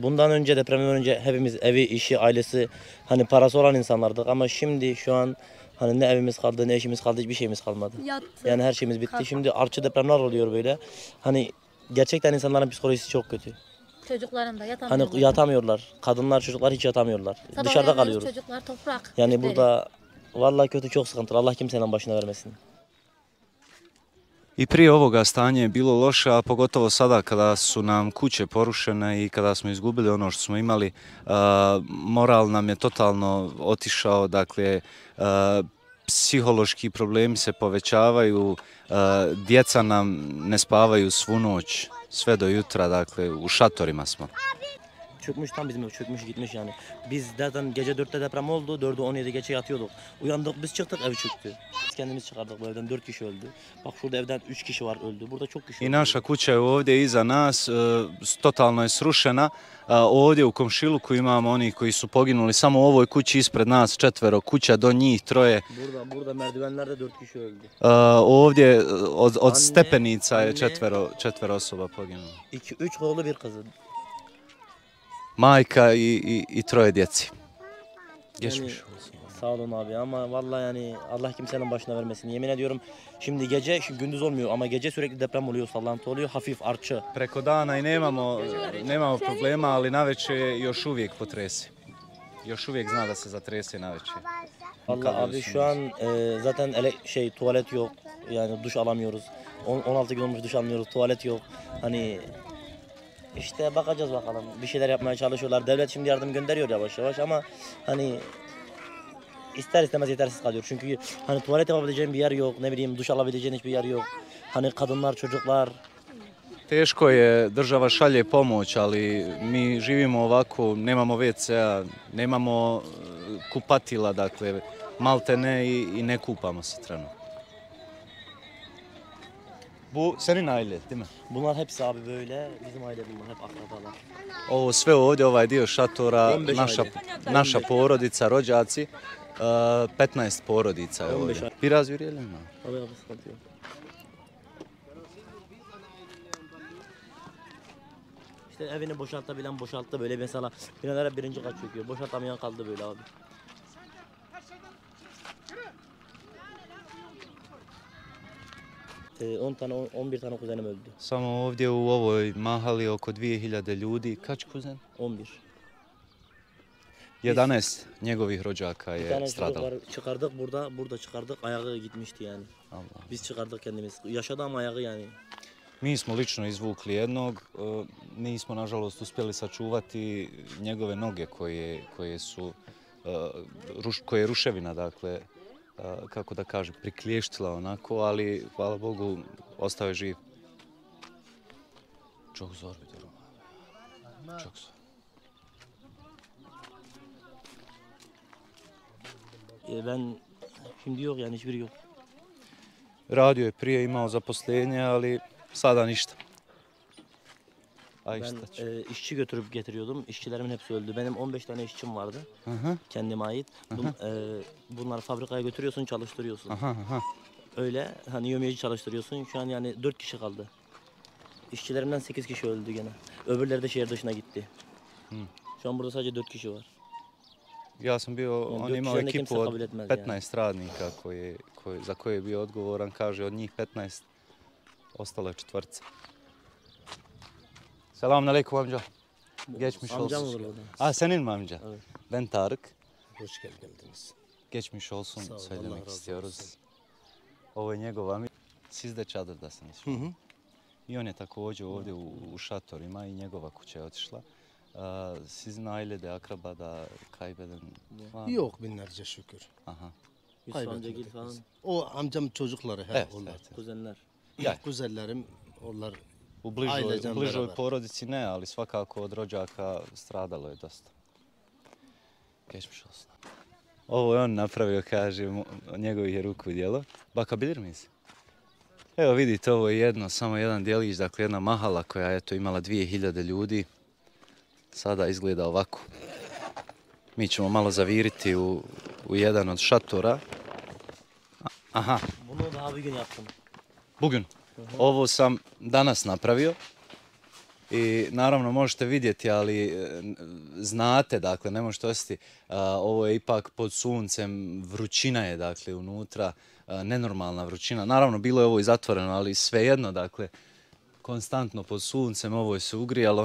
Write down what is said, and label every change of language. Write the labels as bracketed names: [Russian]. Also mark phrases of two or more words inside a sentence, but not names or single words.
[Turkish] Bundan önce depremden önce hepimiz evi, işi, ailesi hani parası olan insanlardık ama şimdi şu an hani ne evimiz kaldı, ne eşimiz kaldı, hiçbir şeyimiz kalmadı. Yani her şeyimiz bitti. Şimdi artçı depremler oluyor böyle. Hani gerçekten insanların psikolojisi çok kötü. Çocukların da yatamıyorlar. Hani yatamıyorlar. Kadınlar, çocuklar hiç yatamıyorlar. Dışarıda kalıyoruz. Çocuklar toprak. Yani üstleri. burada vallahi kötü, çok sıkıntılı. Allah kimsenin başına vermesin. [Bosnian] I prije ovoga stanje je bilo loše, a pogotovo sada kada su nam kuće porušene i kada smo izgubili ono što smo imali, moral nam je totalno otišao, dakle, psihološki problemi se povećavaju, djeca nam ne spavaju svu noć, sve do jutra, dakle, u šatorima smo. [Turkish] Çökmüş, tam bizim ev çökmüş gitmiş yani. Biz zaten gece 4'te deprem oldu. 4'ü 17 geçe yatıyorduk. Uyandık, biz çıktık, ev çöktü. Biz kendimiz çıkardık bu evden, 4 kişi öldü. Bak şurada evden 3 kişi var, öldü. Burada çok kişi [Bosnian] I [Turkish] öldü. [Bosnian] naša kuća je ovdje iza nas, totalno je srušena. Ovdje u komšiluku imamo oni koji su poginuli samo u ovoj kući ispred nas, 4 kuća, do njih 3. [Turkish] Burada merdivenlerde 4 kişi öldü. [Bosnian] Ovdje od [Turkish] Anne, [Bosnian] stepenica je [Turkish] anne. [Bosnian] 4 osoba poginulo. [Turkish] 3 oğlu, bir kızı. [Bosnian] Majka i 3 djeci. [Turkish] Geçmiş olsun. Sağ olun abi ama vallahi yani Allah kimsenin başına vermesin. Yemin ediyorum şimdi gece, şimdi gündüz olmuyor ama gece sürekli deprem oluyor, sallantı oluyor, hafif artçı. [Bosnian] Preko dana i nemamo problema, ali navečer još uvijek potresi. Još uvijek zna da se zatrese navečer. [Turkish] Vallahi abi şu an zaten tuvalet yok. Yani duş alamıyoruz. 16 gün olmuş duş almıyoruz. Tuvalet yok. Hani işte bakacağız bakalım. Bir şeyler yapmaya çalışıyorlar. Devlet şimdi yardım gönderiyor yavaş yavaş ama hani ister istemez yetersiz kalıyor. Çünkü hani tuvalet yapabileceğin bir yer yok. Ne bileyim duş alabileceğin hiçbir yer yok. Hani kadınlar, çocuklar. [Bosnian] Teško je, država šalje pomoć, ali mi živimo ovako, nemamo WC-a, nemamo kupatila, dakle, malte ne i ne kupamo se trenutno. [Turkish] Bu senin aile, değil mi? Bunlar hepsi abi böyle. Bizim aile bunlar hep akrabalar. [Bosnian] Ovo sve ovdje, ovaj dio šatora, 15 naša porodica, rođaci, 15 porodica je 15 ovdje. [Turkish] Biraz yürüyelim mi? Abi sıkıntı yok. İşte evini boşaltabilen boşalttı böyle, mesela binalara birinci kat çöküyor. Boşaltamayan kaldı böyle abi. Ee, 11 tane kuzenim öldü. [Bosnian] Samo ovdje u ovoj mahali oko 2000 ljudi. [Turkish] Kaç kuzen? 11. [Bosnian] 11 njegovih rođaka [Turkish] Bir [Bosnian] je [Turkish] tane çocuk [Bosnian] stradalo. [Turkish] var, çıkardık burada çıkardık, ayağı gitmişti yani. Allah. Biz çıkardık kendimiz. Yaşadı ama ayağı yani. [Bosnian] Mi smo lično izvukli jednog, nismo nažalost uspjeli sačuvati njegove noge koje je ruševina, dakle, kako da kažem, prikliještila onako, ali hvala Bogu ostao je živ. [Turkish] Çok zor bir durum abi. Çok zor. Ben şimdi yok yani, hiçbiri yok. [Bosnian] Radio je prije imao zaposlenje, ali sada ništa. [Turkish] Ay Ben [Bosnian] šta će. [Turkish] işçi götürüp getiriyordum. İşçilerimin hepsi öldü. Benim 15 tane işçim vardı. Aha, Kendime ait. Bunları fabrikaya götürüyorsun, çalıştırıyorsun. aha, aha. Öyle hani yövmiyeci çalıştırıyorsun. Şu an yani 4 kişi kaldı. İşçilerimden 8 kişi öldü gene. Öbürleri de şehir dışına gitti. Şu an burada sadece 4 kişi var. [Bosnian] Ja sam bio, [Turkish] Yani [Bosnian] on [Turkish] dört [Bosnian] je imao [Turkish] kişiden de [Bosnian] ekipu [Turkish] kimse [Bosnian] od [Turkish] kabul etmez [Bosnian] 15 radnika za koje je bio odgovoran, kaže od njih 15 ostalo je 4. [Turkish] Selamun aleyküm amca. Geçmiş Amcam olsun. olur orada. Aa, senin mi amca? Evet. Ben Tarık. Hoş geldiniz. Geçmiş olsun Sağ ol, Allah söylemek razı istiyoruz. olsun. [Bosnian] Ovo je njegov amir. [Turkish] Siz de çadırdasınız. Hı hı. [Bosnian] I on je također ovdje u šatorima i njegova kuća je otišla. [Turkish] Sizin ailede, akrabada kaybeden var mı? Yok binlerce şükür. Aha. Yusuf amca Kaybetmedik gil falan. biz. O amcam çocukları he Evet, onlar. evet. Kuzenler. [Bosnian] Ja, [Turkish] Kuzenlerim onlar [Bosnian] u bližoj [Turkish] Ailecem beraber. [Bosnian] porodici ne, ali svakako od rođaka stradalo je dosta. [Turkish] Geçmiş olsun. [Bosnian] Ovo je on napravio, kaže, njegovih je ruku djelo. [Turkish] Bakabilir miyiz? [Bosnian] Evo vidite, ovo je samo jedan djelić, dakle jedna mahala koja je imala 2000 ljudi. Sada izgleda ovako. Mi ćemo malo zaviriti u jedan od šatora. Aha, [Turkish] Bunu daha bir gün yaptım. Bugün. [Bosnian] Ovo sam danas napravio. I naravno možete vidjeti, ali znate, dakle, ne možete osjetiti, ovo je ipak pod suncem, vrućina je, dakle, unutra, nenormalna vrućina. Naravno, bilo je ovo i zatvoreno, ali svejedno, dakle, konstantno pod suncem, ovo je se ugrijalo.